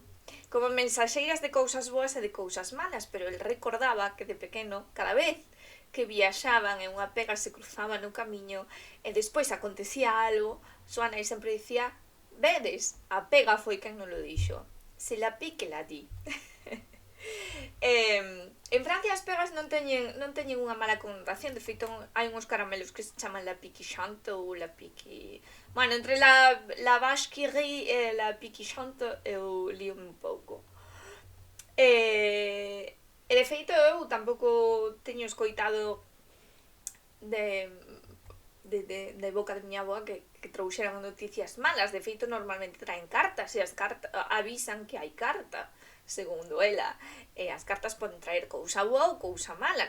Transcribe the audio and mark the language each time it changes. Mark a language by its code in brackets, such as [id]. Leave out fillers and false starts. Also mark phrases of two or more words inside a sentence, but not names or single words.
[gl] Como mensaxeiras de cousas boas e de cousas malas, pero el recordaba que de pequeno, cada vez que viaxaban e unha pega se cruzaba no camiño e despois acontecía algo, súa nai sempre dicía: vedes, a pega foi quen non lo dixo, [fr] se la pique la di. [gl] En Francia as pegas non teñen unha mala connotación, de feito hai uns caramelos que se chaman [fr] la pique chante ou la pique... [gl] Bueno, entre la vache qui rit e la pique chante eu lío un pouco. E de feito eu tampouco teño escoitado de boca de miña avoa que trouxeran noticias malas. De feito normalmente traen cartas e as cartas avisan que hai carta, segundo ela, e as cartas poden traer cousa boa ou cousa mala.